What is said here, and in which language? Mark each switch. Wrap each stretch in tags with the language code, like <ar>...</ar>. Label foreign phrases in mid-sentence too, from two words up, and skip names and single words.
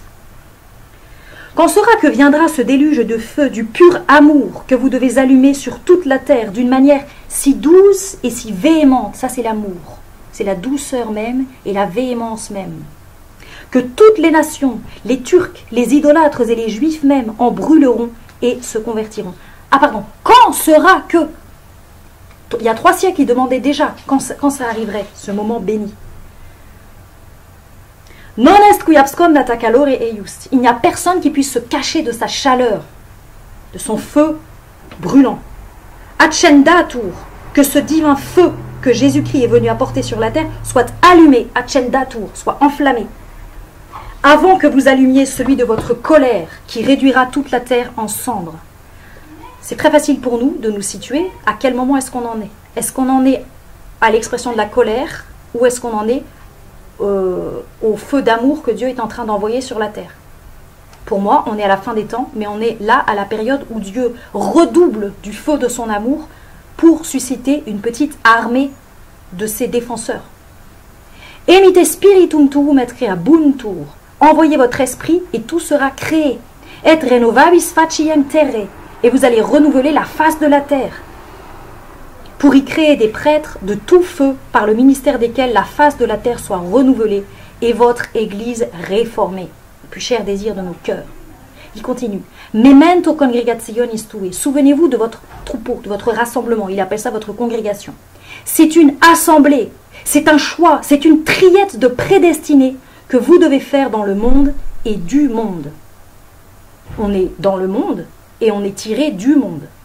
<fr>Quand sera que viendra ce déluge de feu, du pur amour que vous devez allumer sur toute la terre d'une manière si douce et si véhémente, ça c'est l'amour, c'est la douceur même et la véhémence même, que toutes les nations, les Turcs, les idolâtres et les Juifs même en brûleront et se convertiront. Ah pardon, quand sera que? Il y a 3 siècles, ils demandaient déjà quand ça arriverait, ce moment béni.</fr> <la>Non est qui abscondat calore eius.</la> <fr>Il n'y a personne qui puisse se cacher de sa chaleur, de son feu brûlant. Accendatur, que ce divin feu que Jésus-Christ est venu apporter sur la terre soit allumé, accendatur, soit enflammé, avant que vous allumiez celui de votre colère qui réduira toute la terre en cendres. C'est très facile pour nous de nous situer à quel moment est-ce qu'on en est. Est-ce qu'on en est à l'expression de la colère ou est-ce qu'on en est au feu d'amour que Dieu est en train d'envoyer sur la terre? Pour moi, on est à la fin des temps, mais on est là à la période où Dieu redouble du feu de son amour pour susciter une petite armée de ses défenseurs.</fr> <la>Emite spiritum tuum et creabuntur.</la> <fr>Envoyez votre esprit et tout sera créé.</fr> <la>Et renovabis faciem terre.</la> <fr>Et vous allez renouveler la face de la terre, pour y créer des prêtres de tout feu, par le ministère desquels la face de la terre soit renouvelée et votre Église réformée. Le plus cher désir de nos cœurs. Il continue.</fr> <la>Memento congregationis tuae.</la> <fr>Souvenez-vous de votre troupeau, de votre rassemblement. Il appelle ça votre congrégation. C'est une assemblée, c'est un choix, c'est une triette de prédestinés que vous devez faire dans le monde et du monde. On est dans le monde et on est tiré du monde.</fr>